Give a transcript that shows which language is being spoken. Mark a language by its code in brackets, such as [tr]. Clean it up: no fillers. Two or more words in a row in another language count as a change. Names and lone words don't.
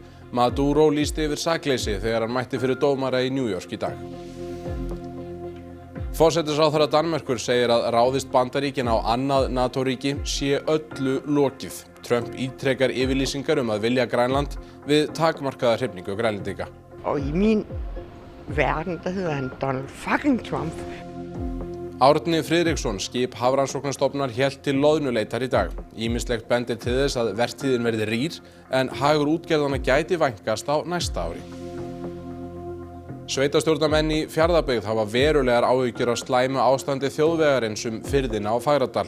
[is] Maduro lýsti yfir sakleysi þegar hann mætti fyrir dómara í New York í dag. Forsætisráðherra Danmerkur segir að ráðist Bandaríkin á annað NATO-ríki sé öllu lokið. Trump ítrekar yfirlýsingar að vilja Grænland við takmarkaða hrifningu grænlendinga. [da] Og í mín verden, der hedder han Donald fucking Trump. [is] Árni Friðriksson, skip Hafrannsóknastofnunar, hélt til loðnuleitar í dag. Ýmislegt bendir til þess að vertíðin verði rýr, en hagur útgerðanna gæti vænkast á næsta ári. Sveitarstjórnarmenn í Fjarðabyggð hafa verulegar áhyggjur af slæmu ástandi þjóðvegarins firðina á Fagradal.